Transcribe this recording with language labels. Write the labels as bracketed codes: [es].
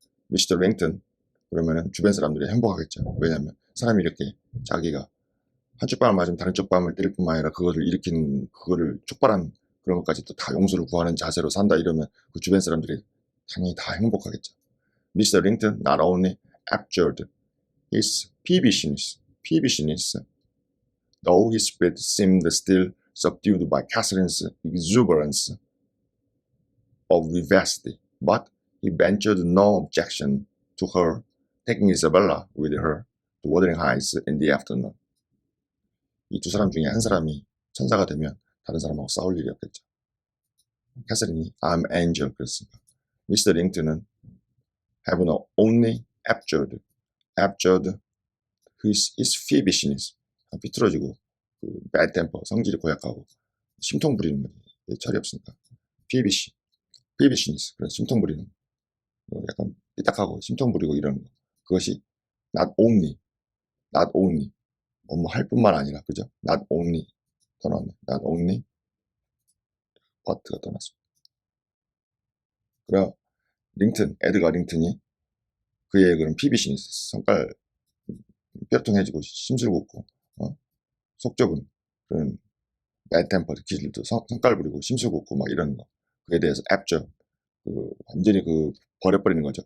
[ko] 미스터 랭튼, 그러면은 주변 사람들이 행복하겠죠. 왜냐하면 사람이 이렇게 자기가 한쪽 뺨을 맞으면 다른 쪽 뺨을 때릴 뿐만 아니라 그거를 촉발한 그런 것까지 또 다 용서를 구하는 자세로 산다 이러면 그 주변 사람들이 당연히 다 행복하겠죠. [en] Mr. Linton not only abjured his peevishness, though his spirit seemed still subdued by Catherine's exuberance of vivacity, but he ventured no objection to her taking Isabella with her to Wuthering Heights in the afternoon. [ko] 이 두 사람 중에 한 사람이 천사가 되면 다른 사람하고 싸울 일이 없겠죠. 캐서린이 [en] I'm angel [ko] 그랬으니까. 미스터 링턴은 [en] have not only abjured his peevishness, [ko] 비틀어지고 bad temper, 성질이 고약하고 심통 부리는 거지. 철이 없으니까. peevishness, 그래서 심통 부리는 약간 삐딱하고 심통 부리고 이러는 거. 그것이 not only 할 뿐만 아니라, 그죠? not only 더 나왔네. not only but가 떠났습니다. 그래 에드가 링튼이 그의 그런 피비시니스, 성깔 뼈통해지고 심술궂고 속 좁은 그런 bad tempered 기질도 성깔 부리고 심술궂고 막 이런 거, 그에 대해서 abjure, 완전히 버려버리는 거죠.